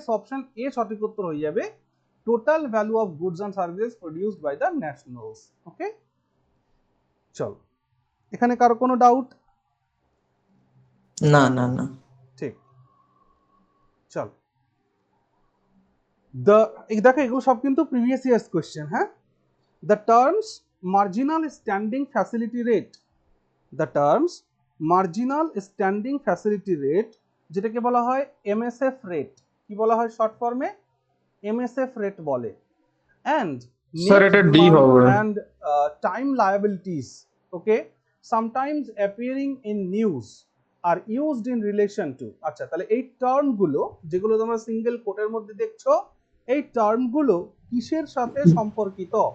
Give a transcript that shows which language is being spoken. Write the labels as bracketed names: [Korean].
[English] so option A [Bangla] সঠিক উত্তর হয়ে যাবে, [English] Total value of goods and services produced by the nationals, okay. [Bangla] চলো, এখানে কারো কোনো ডাউট? না না না। ঠিক, চল। দেখো এগুলো সব কিন্তু প্রিভিয়াস ইয়ার্স কোয়েশ্চেন, হ্যাঁ। [English] The terms marginal standing facility rate, the terms marginal standing facility rate, [Bangla] যেটাকে বলা হয় [English] MSF রেট, [Bangla] কি বলা হয় শর্ট ফর্মে? MSF রেট বলে। And স্যার [English] net [Bangla] এটা ডি [English] demand [Bangla] হবে। [English] and time liabilities, okay, sometimes appearing in news are used in relation to, [Bangla] আচ্ছা, তাহলে এই টার্ম গুলো যেগুলো তোমরা সিঙ্গেল কোটের মধ্যে দেখছো, এই টার্ম গুলো কিসের সাথে সম্পর্কিত?